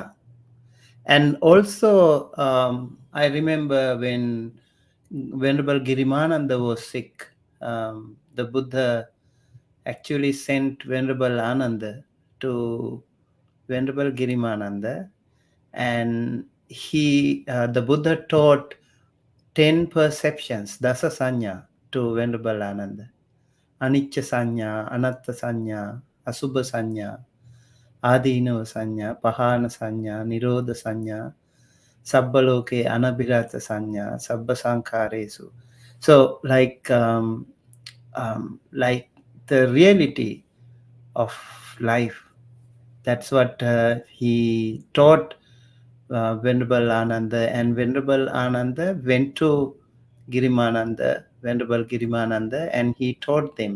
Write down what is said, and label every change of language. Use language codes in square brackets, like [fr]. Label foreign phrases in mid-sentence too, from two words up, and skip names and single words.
[en] And also, I remember when Venerable Girimananda was sick, the Buddha actually sent Venerable Ananda to Venerable Girimananda, and the Buddha taught 10 perceptions, [pi] dasa sanya, [en] to Venerable Ananda. [pi] Anicca sanya, anatta sanya, asubha sanya, adinava sanya, pahana sanya, nirodha sanya, sabbaloke anabhirata sanya, sabba sankharesu. [en] So like the reality of life, that's what he taught Venerable Ananda. And Venerable Ananda went to Venerable Girimananda, and he taught them.